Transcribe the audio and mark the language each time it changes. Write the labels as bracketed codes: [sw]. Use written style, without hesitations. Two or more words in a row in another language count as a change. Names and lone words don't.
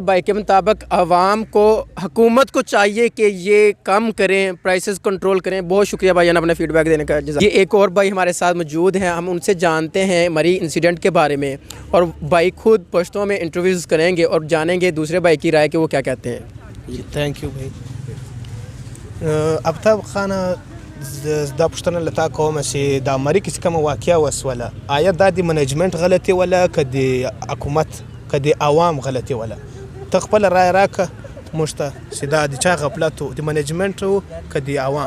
[ur] بھائی کے مطابق عوام کو, حکومت کو چاہیے کہ یہ کم کریں, [en] prices control [ur] کریں. بہت شکریہ بھائی جان اپنا فیڈ بیک دینے کا. یہ ایک اور بھائی ہمارے ساتھ موجود ہیں, ہم ان سے جانتے ہیں مری انسیڈنٹ کے بارے میں, اور بھائی خود پشتوں میں انٹرویوز کریں گے اور جانیں گے دوسرے بھائی کی رائے کہ وہ کیا کہتے ہیں. جی [en] thank you [ur] بھائی. [ps] ابتاب خانه دا پوښتنه له تا کوم چې دا مری کې کومه واقعه وسوله, آیا دا د منیجمنت غلطي ولا که د حکومت که د عوام غلطي ولا؟ ته خپل رای راکه موږ ته چې دا د چا غفلت و, د منیجمنت و که د عوام؟